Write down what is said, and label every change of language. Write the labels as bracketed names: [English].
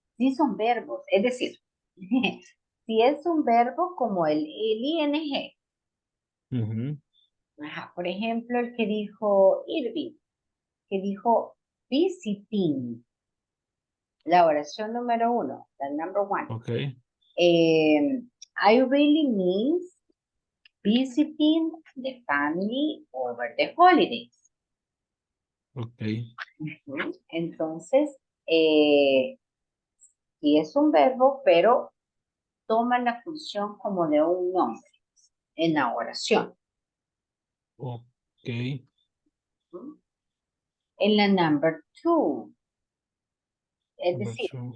[Spanish] Sí son verbos, es decir, si es un verbo como el ing. Por ejemplo, el que dijo Irving, que dijo visiting, la oración número 1, la number 1. Ok. [English] I really means visiting the family over the holidays. Ok. [Spanish] Entonces, sí es un verbo, pero toma la función como de un nombre en la oración. Ok. En la number 2, es decir,